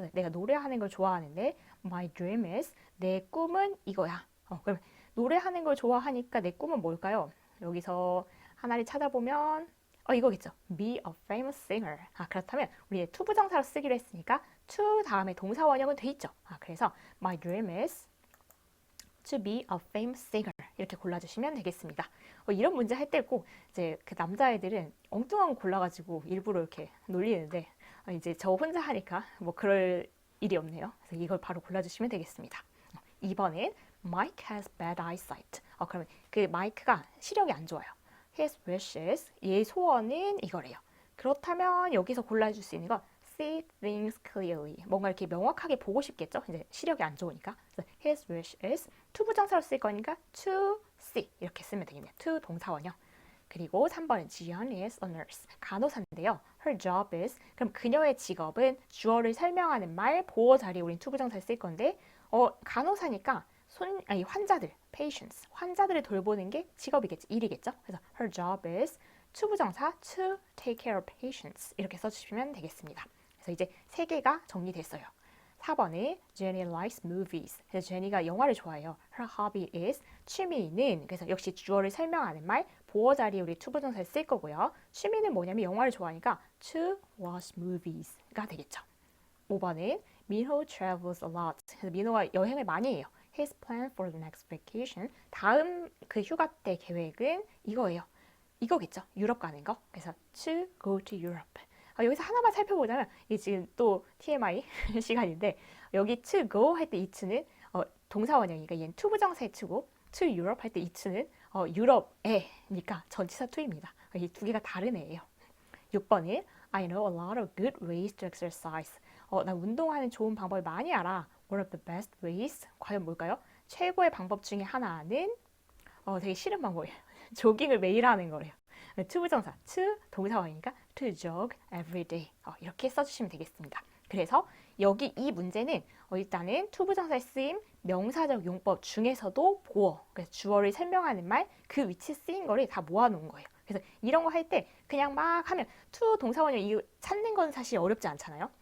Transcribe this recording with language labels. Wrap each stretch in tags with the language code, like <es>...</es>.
<ko>내가 노래하는 걸 좋아하는데</ko> <en>my dream is</en> <ko>내 꿈은 이거야. 그럼 노래하는 걸 좋아하니까 내 꿈은 뭘까요? 여기서 하나를 찾아보면 이거겠죠.</ko> <en>Be a famous singer.</en> <ko>그렇다면 우리 투부정사로 쓰기로 했으니까 to 다음에 동사 원형은 돼 있죠. 그래서</ko> <en>my dream is to be a famous singer</en> <ko>이렇게 골라주시면 되겠습니다. 이런 문제 할 때 꼭 이제 그 남자애들은 엉뚱한 거 골라가지고 일부러 이렇게 놀리는데 이제 저 혼자 하니까 뭐 그럴 일이 없네요. 그래서 이걸 바로 골라주시면 되겠습니다. 2번은</ko> <en>Mike has bad eyesight.</en> <ko>그러면 그 마이크가 시력이 안 좋아요.</ko> <en>His wishes,</en> <ko>얘의 소원은 이거래요. 그렇다면 여기서 골라줄 수 있는 건</ko> <en>see things clearly.</en> <ko>뭔가 이렇게 명확하게 보고 싶겠죠? 이제 시력이 안 좋으니까.</ko> <en>His wish is</en> <ko>투부정사로 쓸 거니까 to see 이렇게 쓰면 되겠네요. to 동사 원형. 그리고 3번은</ko> <en>Jian is a nurse.</en> <ko>간호사인데요.</ko> <en>Her job is</en> <ko>그럼 그녀의 직업은 주어를 설명하는 말 보어 자리에 우린 투부정사를 쓸 건데 간호사니까 환자들, patients, 환자들을 돌보는 게 직업이겠죠, 일이겠죠. 그래서</ko> <en>her job is</en> <ko>투부정사</ko> <en>to take care of patients</en> <ko>이렇게 써주시면 되겠습니다. 그래서 이제 3개가 정리됐어요. 4번에</ko> <en>Jenny likes movies.</en> <ko>그래서 제니가 영화를 좋아해요.</ko> <en>Her hobby is</en> <ko>취미는 그래서 역시 주어를 설명하는 말 보어 자리에 우리 투부정사를 쓸 거고요. 취미는 뭐냐면 영화를 좋아하니까</ko> <en>to watch movies</en> <ko>가 되겠죠. 5번은</ko> <en>민호 travels a lot.</en> <ko>그래서 민호가 여행을 많이 해요.</ko> <en>His plan for the next vacation.</en> <ko>다음 그 휴가 때 계획은 이거예요. 이거겠죠. 유럽 가는 거. 그래서</ko> <en>to go to Europe.</en> <ko>여기서 하나만 살펴보자면 이게 지금 또 TMI 시간인데 여기 to go 할 때 이 to는 동사 원형이니까 얘는 투부정사의 to고 to Europe 할 때 이 to는 유럽에니까 전치사 to입니다. 이 두 개가 다른 애예요. 6번은</ko> <en>I know a lot of good ways to exercise.</en> <ko>나 운동하는 좋은 방법을 많이 알아.</ko> <en>One of the best ways.</en> <ko>과연 뭘까요? 최고의 방법 중에 하나는 되게 싫은 방법이에요. 조깅을 매일 하는 거래요. 투부정사, to 동사원이니까</ko> <en>to jog every day.</en> <ko>이렇게 써주시면 되겠습니다. 그래서 여기 이 문제는 일단은 투부정사의 쓰임 명사적 용법 중에서도 보어, 그래서 주어를 설명하는 말 그 위치에 쓰인 거를 다 모아놓은 거예요. 그래서 이런 거 할 때 그냥 막 하면 to 동사원형 이거 찾는 건 사실 어렵지 않잖아요.</ko>